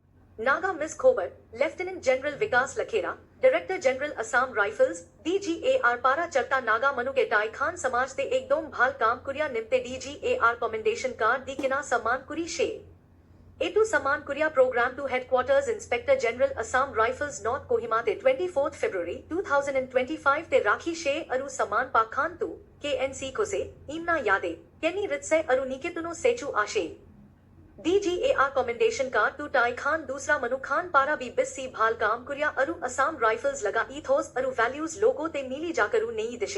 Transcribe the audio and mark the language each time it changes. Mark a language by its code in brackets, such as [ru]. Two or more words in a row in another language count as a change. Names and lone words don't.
[nag] Naga Miss Khobar, Lieutenant General Vikas Lakhera, Director General Assam Rifles, DGAR Para Charta Naga Manugetai Khan Samaj Te Ekdom Bhal Kam Kurya Nimte DGAR Commendation Card Dikina Saman Kuri She. A2 Saman Kurya Program to Headquarters Inspector General Assam Rifles North Kohima Te 24th February 2025 Te Rakhi She Aru Saman Pakhan Tu, KNC Kose, Imna Yade, Kenny Ritse Aru Nikituno Sechu Ashe. DGAR Commendation Card to Tai Khan Dusra Manu Khan Para Bi Bissi Bhal Kam Kurya Aru Assam Rifles Laga Ethos Aru Values Logo Te Mili Jakaru Nei Dishe.